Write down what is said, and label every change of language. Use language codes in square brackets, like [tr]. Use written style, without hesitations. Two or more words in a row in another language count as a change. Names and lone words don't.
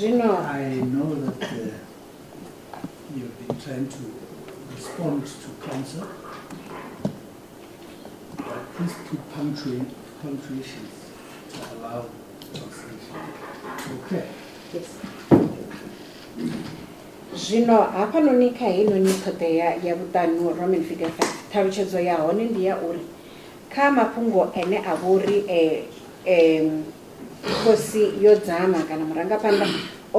[en] I know that you've been trying to respond to counsel, but please put punctuations to allow translation. Okay. Yes. [ve] Zwino hapa noni kha heinoni ṱhoḓea ya vhuṱanu, [en] Roman figure 5, [ve] ṱhalutshedzo ya hone ndi ya uri kha mafhungo ene a vha uri khosi yo dzama kana murangaphanḓa o